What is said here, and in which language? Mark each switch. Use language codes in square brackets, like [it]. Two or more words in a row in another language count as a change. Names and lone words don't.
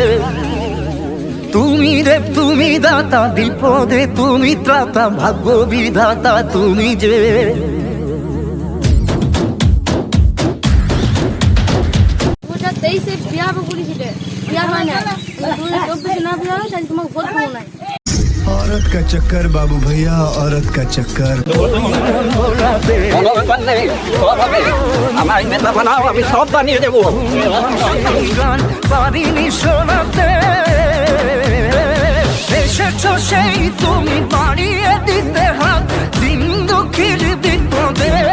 [bn] তুমি দেব তুমি দাতা, বিপদে তুমি ত্রাতা, ভাগ্য বিধাতা তুমি যে। 2023-এ বিয়া করেছিলে, বিয়া হয় না। 2024-এ না বিয়া হয় তাহলে তোমাকে ভোট দেবো না। [hi] औरत का चक्कर बाबू भैया, औरत का चक्कर। [bn] আমার নেতা বানাও, আমি সব বানিয়ে দেবো। পারিনি শোনাতে এসেছ সেই তুমি বাড়িয়ে দিতে হাত, দিন দুঃখীর বিপদে।